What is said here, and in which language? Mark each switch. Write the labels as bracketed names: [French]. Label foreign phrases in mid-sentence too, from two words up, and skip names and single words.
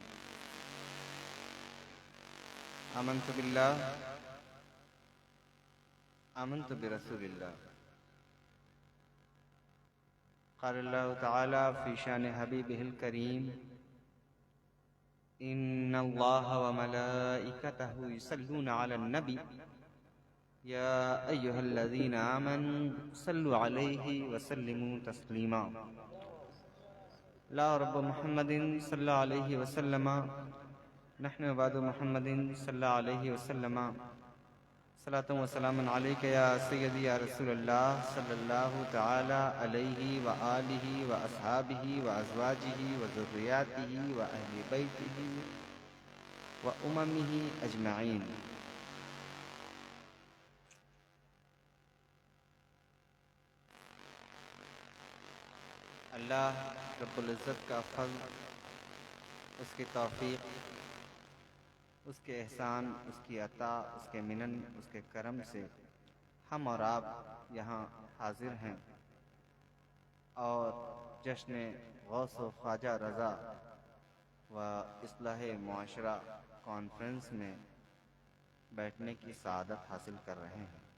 [Arabic] آمنت بالله، آمنت برسول الله. قال الله تعالى في شأن حبيبه الكريم، إن الله وملائكته يصلون على النبي، يا أيها الذين آمنوا صلوا عليه وسلموا تسليما. لا رب محمد صلى الله عليه وسلم، نحن عباد محمد صلى الله عليه وسلم، صلاة وسلام عليك يا سيدي يا رسول الله صلى الله تعالى عليه وآله وأصحابه وأزواجه وذرياته وأهل بيته وأممه أجمعين. الله رب العزة [Urdu] کا فضل، اس کی توفیق، اس کے احسان، اس کی عطا، اس کے منن، اس کے کرم سے ہم اور آپ یہاں حاضر ہیں اور جشن غوث و خواجہ رضا و اصلاح معاشرہ کانفرنس میں بیٹھنے کی سعادت حاصل کر رہے ہیں.